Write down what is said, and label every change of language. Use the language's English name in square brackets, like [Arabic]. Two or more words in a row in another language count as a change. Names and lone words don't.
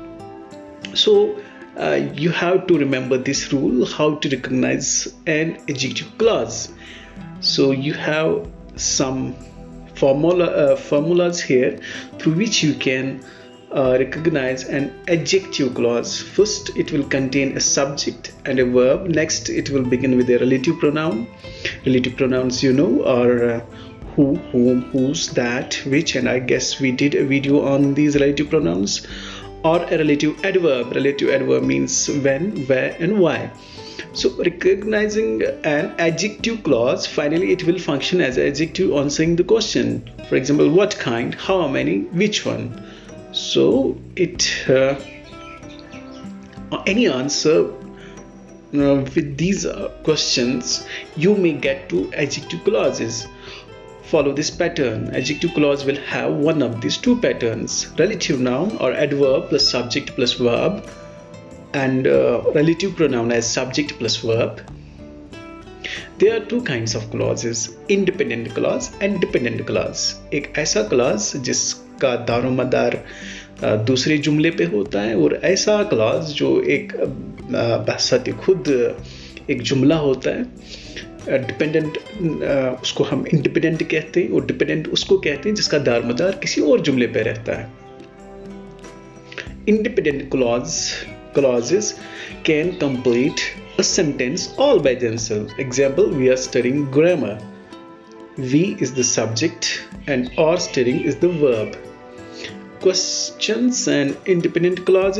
[English] So you have to remember this rule, how to recognize an adjective clause. So you have some formulas here through which you can recognize an adjective clause. First, it will contain a subject and a verb. Next, it will begin with a relative pronoun. Relative pronouns, you know, are who, whom, whose, that, which, and I guess we did a video on these relative pronouns. Or a relative adverb. Relative adverb means when, where, and why. So recognizing an adjective clause, finally it will function as an adjective answering the question. For example, what kind, how many, which one. So it any answer with these questions, you may get to adjective clauses. Follow this pattern. Adjective clause will have one of these two patterns: relative noun or adverb plus subject plus verb, and relative pronoun as subject plus verb. There are two kinds of clauses: independent clause and dependent clause. [Urdu] ایک ایسا clause جس کا دارومدار دوسرے جملے پہ ہوتا ہے، اور ایسا clause جو ایک بہست خود ایک جملہ ہوتا ہے. ڈیپینڈینٹ اس کو ہم انڈیپینڈینٹ کہتے ہیں، اور ڈیپینڈینٹ اس کو کہتے ہیں جس کا دارومدار کسی اور جملے پہ رہتا ہے. [English] Independent clauses can complete a sentence all by themselves. Example, we are studying grammar. We is the subject and are studying is the verb. Questions and independent clauses.